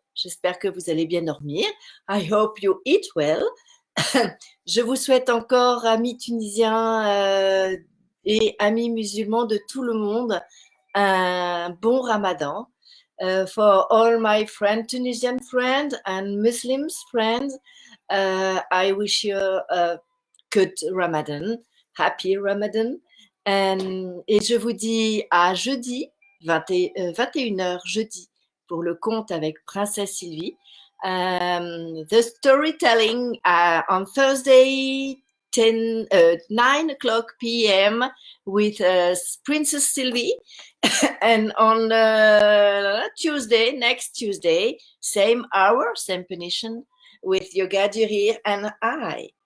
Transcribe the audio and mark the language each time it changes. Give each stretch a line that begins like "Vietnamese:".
French: J'espère que vous allez bien dormir.
English: I hope you eat well.
French: Je vous souhaite encore, amis tunisiens et amis musulmans de tout le monde, un bon Ramadan.
English: For all my friends, Tunisian friends and Muslims friends, I wish you a good Ramadan, happy Ramadan.
French: Et je vous dis à jeudi, 21h jeudi, pour le conte avec Princesse Sylvie.
English: The storytelling on Thursday, 9 o'clock p.m. with Princess Sylvie. And on Tuesday, next Tuesday, same hour, same position, with Yoga Durir and I.